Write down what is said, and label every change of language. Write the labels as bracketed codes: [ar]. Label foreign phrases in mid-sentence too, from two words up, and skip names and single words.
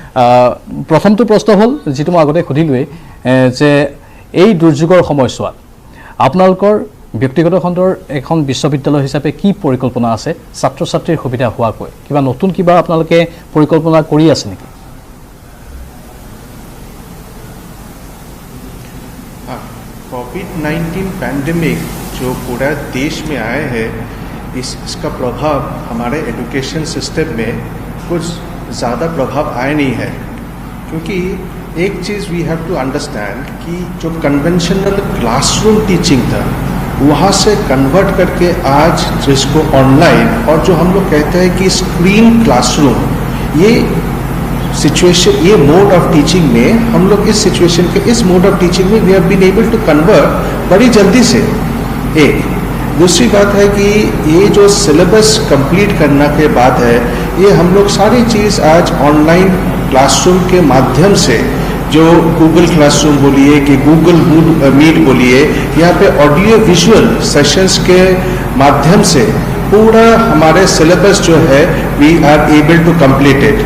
[as] প্ৰথমটো প্ৰশ্ন হ'ল যিটো মই আগতে সুধিলোৱেই, যে এই দুৰ্যোগৰ সময়ছোৱাত আপোনালোকৰ ব্যক্তিগত খণ্ডৰ এখন বিশ্ববিদ্যালয় হিচাপে কি পৰিকল্পনা আছে ছাত্ৰ ছাত্ৰীৰ সুবিধা হোৱাকৈ? কিবা নতুন কিবা আপোনালোকে পৰিকল্পনা কৰি আছে নেকি? [en] COVID-19 pandemic [hi] जो पूरा देश में आए हैं, इसका प्रभाव हमारे [en] education system [hi] में कुछ ज़्यादा प्रभाव आया नहीं है, क्योंकि एक चीज़ [en] we have to understand [hi] कि जो [en] conventional classroom teaching [hi] था वहाँ से कन्वर्ट करके आज जिसको ऑनलाइन और जो हम लोग कहते हैं कि [en] screen classroom, [hi] ये सिचुएशन, ये [en] mode of teaching [hi] में हम लोग इस सिचुएशन के इस [en] mode of teaching [hi] में [en] we have been able to convert [hi] बड़ी जल्दी से। एक दूसरी बात है कि ये जो [en] syllabus complete [hi] करने के बाद है, ये हम लोग सारी चीज़ आज [en] online classroom [hi] के माध्यम से, जो गूगल क्लासरूम बोलिए कि गूगल मीट बोलिए, यहाँ पे [en] audio visual sessions [hi] के माध्यम से पूरा हमारे सिलेबस जो है [en] we are able to complete it.